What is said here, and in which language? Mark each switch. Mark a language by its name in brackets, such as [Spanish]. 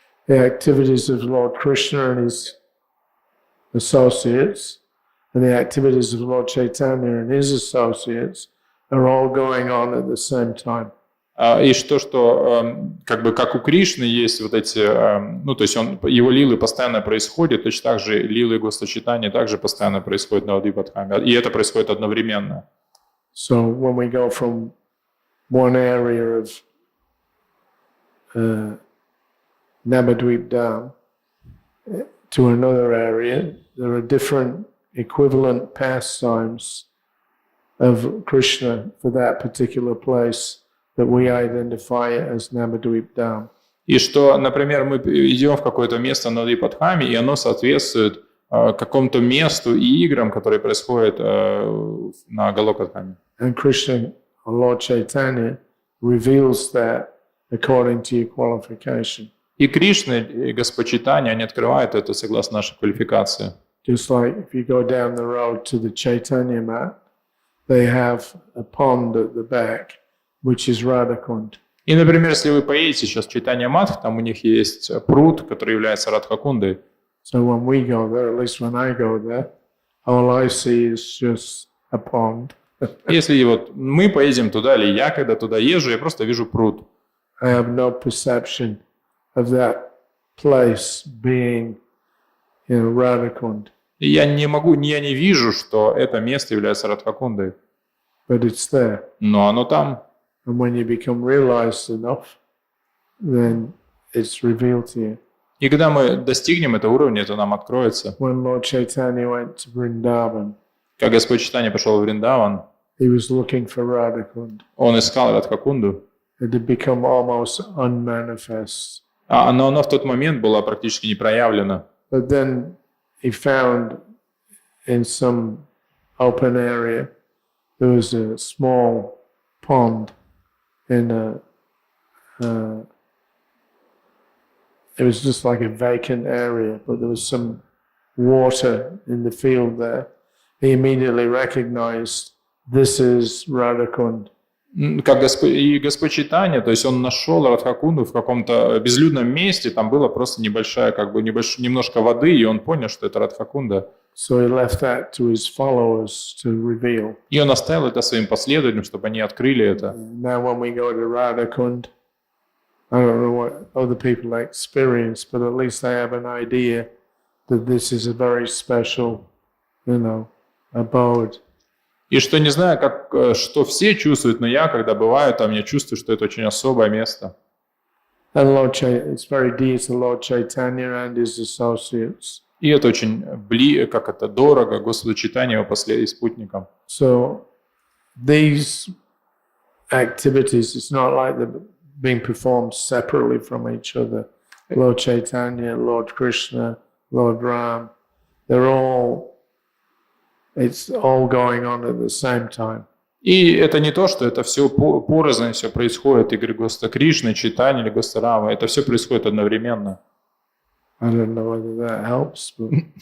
[English] the activities of Lord Krishna and his associates, and the activities of Lord Chaitanya and his associates are all going on at the same time. [Russian] И что как бы как у Кришны есть вот эти, ну то есть его лилы постоянно происходят, точно так же лилы Госвачитания также постоянно происходят на Адвипадхаме, и это происходит одновременно. [English] So when we go from one area of Navadvip Dham to another area, there are different equivalent pastimes of Krishna for that particular place that we identify as Navadvip Dham. [Russian] И что, например, мы идем в какое-то место на Адвипадхаме, и оно соответствует какому-то месту и играм, которые происходят на Галокадхаме. [English] And Krishna, or Lord Chaitanya, reveals that according to your qualification. [Russian] И Кришна, и Господь Чайтанья, они открывают это согласно нашей квалификации. [English] Just like if you go down the road to the Chaitanya mat, they have a pond at the back, which is Radhakund. [Russian] И, например, если вы поедете сейчас в Чайтанья-мат, там у них есть пруд, который является Радхакундой. [English] So when we go there, at least when I go there, all I see is just a pond. [Russian] Если вот мы поедем туда, или я когда туда езжу, я просто вижу пруд. [English] I have no perception of that place being, Radhakund. [Russian] И я не вижу, что это место является Радхакундой. [English] But it's there. [Russian] Но оно там. [English] And when you become realized enough, then it's revealed to you. [Russian] И когда мы достигнем этого уровня, это нам откроется. [English] When Lord Chaitanya went to Vrindavan, [Russian] Как Господь Чайтанья пошел в Вриндаван, [English] he was looking for Radhakund. [Russian] он искал Радхакунду. [English] It had become almost unmanifest. [Russian] Но оно в тот момент было практически не проявлено. [English] But then he found in some open area, there was a small pond in it was just like a vacant area, but there was some water in the field there. He immediately recognized this is Radhakund. [Russian] Как Господь Чайтанья, то есть он нашел Радхакунду в каком-то безлюдном месте, там было просто немножко воды, и он понял, что это Радхакунда. [English] So he left that to his followers to reveal. [Russian] И он оставил это своим последователям, чтобы они открыли это. [English] Now when we go to Radhakund, I don't know what other people experience, but at least I have an idea that this is a very special, abode. [Russian] И что не знаю, что все чувствуют, но я, когда бываю там, я чувствую, что это очень особое место. [English] And it's very dear to Lord Chaitanya and his associates. [Russian] И это очень дорого Господу Чайтанье и его спутникам. [English] So these activities, it's not like they're being performed separately from each other. Lord Chaitanya, Lord Krishna, Lord Ram, it's all going on at the same time. [Russian] И это не то, что это все порознь, все происходит, игры Господа Кришны, Чайтаньи или Господа Рамы, это все происходит одновременно. [English] I don't know whether that helps, but...